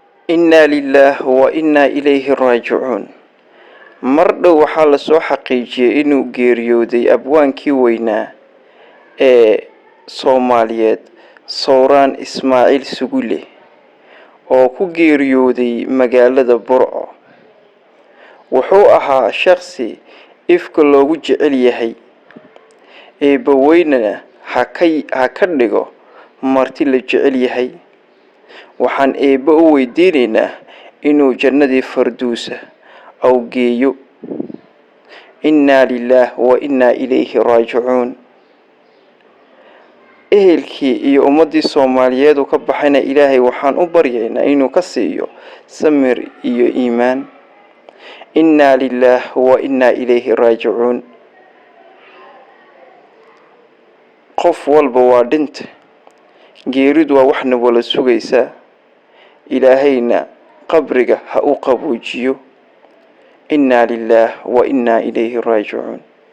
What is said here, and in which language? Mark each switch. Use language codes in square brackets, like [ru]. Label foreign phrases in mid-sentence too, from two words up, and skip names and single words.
[ar] إنا لله وإنا إليه راجعون. مردو وحال سو حقيقي إنو [so] geeriyooday abwaankii weynaa ee Soomaaliyeed Sooraan Ismaaciil Sugule oo ku geeriyooday magaalada Burco. wuxuu ahaa shakhsi ifka loogu jecel yahay eebbaweynana ha ka dhigo marti la jecel yahay. waxaan eebba u weydiinaynaa inuu jannadii farduusa aw geeyo. [ar] إنا لله وإنا إليه راجعون. [so] ehelkii iyo ummadii Soomaaliyeed oo ka baxayna Ilaahay waxaan u baryaynaa inuu ka siiyo samir iyo iimaan. [ar] إنا لله وإنا إليه راجعون. [so] qof walba waa dhint, geeridu waa waxna wala sugaysaa. ilaahayna qabriga ha u qaboojiyo. [ar] إنا لله وإنا إليه راجعون.